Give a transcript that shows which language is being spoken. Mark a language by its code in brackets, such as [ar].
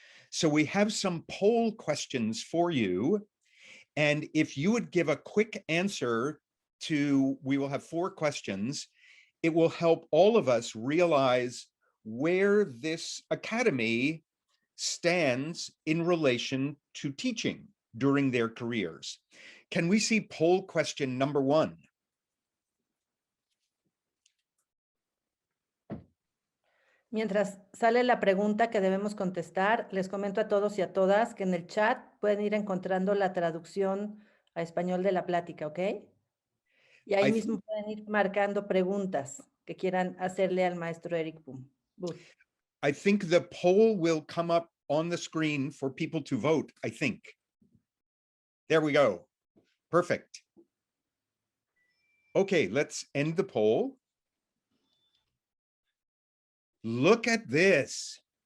[en] So we have some poll questions for you. And if you would give a quick answer to, we will have 4 questions, it will help all of us realize where this academy stands in relation to teaching during their careers. Can we see poll question number 1? [es] Mientras sale la pregunta que debemos contestar, les comento a todos y a todas que en el chat pueden ir encontrando la traducción a español de la plática, ¿ok? Y ahí mismo pueden ir marcando preguntas que quieran hacerle al maestro Eric Booth. [en] I think the poll will come up on the screen for people to vote, I think. There we go. Perfect. Okay, let's end the poll. Look at this.